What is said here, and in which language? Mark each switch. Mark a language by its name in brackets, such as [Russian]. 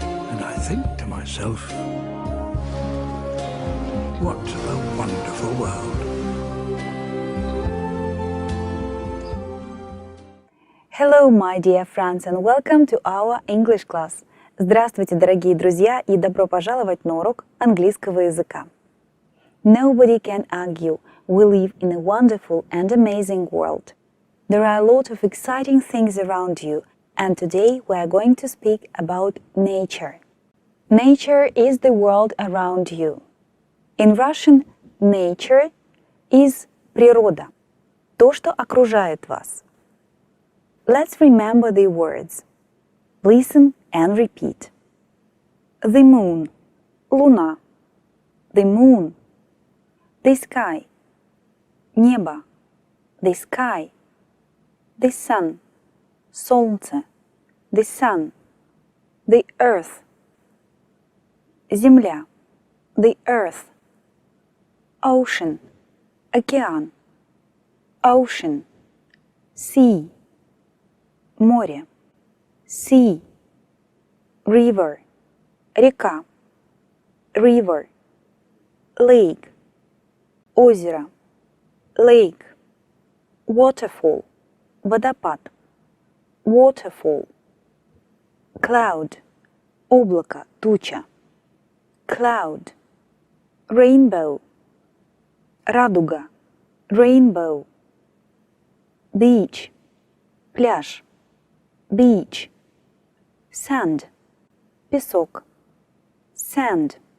[English] And I think to myself, what a wonderful world. Hello, my dear friends, and welcome to our English class. [Russian] Здравствуйте, дорогие друзья, и добро пожаловать на урок английского языка. [English] Nobody can argue. We live in a wonderful and amazing world. There are a lot of exciting things around you, and today we are going to speak about nature. Nature is the world around you. In Russian, nature is [Russian] природа, то, что окружает вас. [English] Let's remember the words. Listen and repeat. The moon, луна. The moon. The sky, небо. The sky. The sun, солнце. The sun. The earth, земля. The earth. Ocean, океан. Ocean. Sea, море. Sea. River, река. River. Lake, озеро. Lake. Waterfall, водопад. Waterfall. Cloud, облако, туча. Cloud. Rainbow, радуга. Rainbow. Beach, пляж. Beach. Sand, песок. Sand.